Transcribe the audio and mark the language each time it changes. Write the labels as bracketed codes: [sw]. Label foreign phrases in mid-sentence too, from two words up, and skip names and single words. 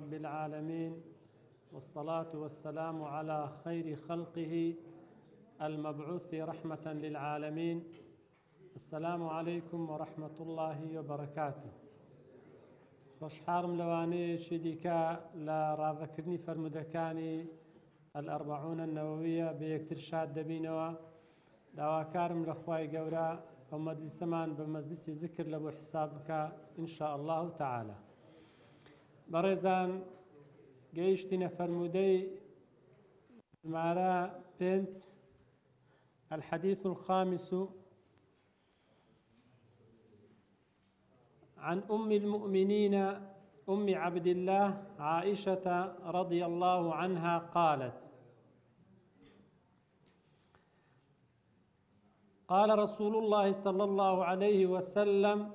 [ar] العالمين، والصلاة والسلام على خير خلقه المبعوث رحمة للعالمين. السلام عليكم ورحمة الله وبركاته. [ckb] خوشحالم لەوانەیەکی دیکە لە ڕاوەکردنی فەرمودەکانی الأربعون النووية بەیەکتر شاد دەبینەوە. داواکارم لە خوای گەورە ئەو مەجلیسەمان بە مەجلیسی ذکر لە بۆ حساب بکە [ar] إن شاء الله تعالى. [ckb] بەڕێزان، گەیشتینە فەرمودەی ژمارە 5 [ar] الحديث الخامس عن أم المؤمنين أم عبد الله عائشة رضي الله عنها قالت: قال رسول الله صلى الله عليه وسلم: